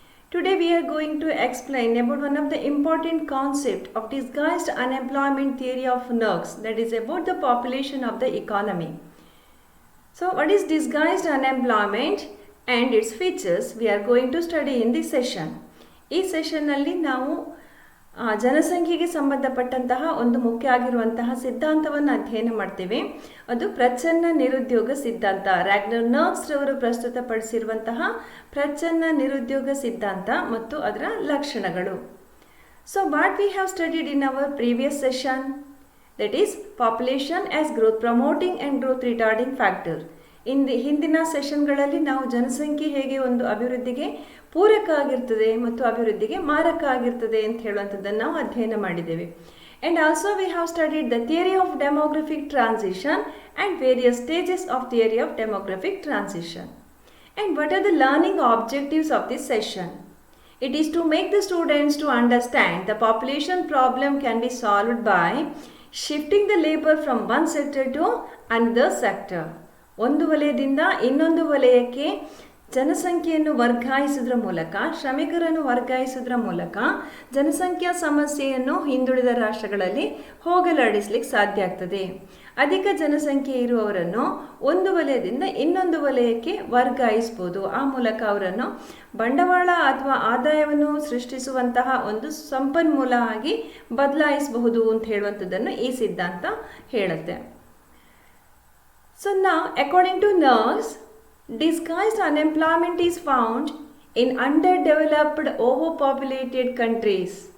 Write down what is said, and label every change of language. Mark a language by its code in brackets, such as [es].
[en] Today we are going to explain about one of the important concept of disguised unemployment theory of Knox, that is about the population of the economy. So what is disguised unemployment and its features we are going to study in this session. [kn] ಈ ಸೆಷನ್ನಲ್ಲಿ ನಾವು ಜನಸಂಖ್ಯೆಗೆ ಸಂಬಂಧಪಟ್ಟಂತಹ ಒಂದು ಮುಖ್ಯ ಆಗಿರುವಂತಹ ಸಿದ್ಧಾಂತವನ್ನು ಅಧ್ಯಯನ ಮಾಡ್ತೇವೆ. ಅದು ಪ್ರಚ್ಛನ್ನ ನಿರುದ್ಯೋಗ ಸಿದ್ಧಾಂತ. ರಾಗ್ನರ್ ನರ್ಕ್ಸ್ ರವರು ಪ್ರಸ್ತುತಪಡಿಸಿರುವಂತಹ ಪ್ರಚ್ಛನ್ನ ನಿರುದ್ಯೋಗ ಸಿದ್ಧಾಂತ ಮತ್ತು ಅದರ ಲಕ್ಷಣಗಳು. [en] So what we have studied in our previous session, that is population as growth promoting and growth retarding factor. [kn] ಹಿಂದಿನ ಸೆಷನ್ಗಳಲ್ಲಿ ನಾವು ಜನಸಂಖ್ಯೆ ಹೇಗೆ ಒಂದು ಅಭಿವೃದ್ಧಿಗೆ ಪೂರಕ ಆಗಿರ್ತದೆ ಮತ್ತು ಅಭಿವೃದ್ಧಿಗೆ ಮಾರಕ ಆಗಿರ್ತದೆ ಅಂತ ಹೇಳುವಂಥದ್ದನ್ನು ನಾವು ಅಧ್ಯಯನ ಮಾಡಿದ್ದೇವೆ. [en] And also we have studied the theory of demographic transition and various stages of theory of demographic transition. And what are the learning objectives of this session? It is to make the students to understand the population problem can be solved by shifting the labor from one sector to another sector. [kn] ಒಂದು ವಲಯದಿಂದ ಇನ್ನೊಂದು ವಲಯಕ್ಕೆ ಜನಸಂಖ್ಯೆಯನ್ನು ವರ್ಗಾಯಿಸುವುದರ ಮೂಲಕ, ಶ್ರಮಿಕರನ್ನು ವರ್ಗಾಯಿಸುವುದರ ಮೂಲಕ ಜನಸಂಖ್ಯಾ ಸಮಸ್ಯೆಯನ್ನು ಹಿಂದುಳಿದ ರಾಷ್ಟ್ರಗಳಲ್ಲಿ ಹೋಗಲಾಡಿಸಲಿಕ್ಕೆ ಸಾಧ್ಯ ಆಗ್ತದೆ. ಅಧಿಕ ಜನಸಂಖ್ಯೆ ಇರುವವರನ್ನು ಒಂದು ವಲಯದಿಂದ ಇನ್ನೊಂದು ವಲಯಕ್ಕೆ ವರ್ಗಾಯಿಸ್ಬೋದು. ಆ ಮೂಲಕ ಅವರನ್ನು ಬಂಡವಾಳ ಅಥವಾ ಆದಾಯವನ್ನು ಸೃಷ್ಟಿಸುವಂತಹ ಒಂದು ಸಂಪನ್ಮೂಲ ಆಗಿ ಬದಲಾಯಿಸಬಹುದು ಅಂತ ಹೇಳುವಂಥದ್ದನ್ನು ಈ ಸಿದ್ಧಾಂತ ಹೇಳುತ್ತೆ. [en] So now, according to Knox, disguised unemployment is found in underdeveloped, overpopulated countries.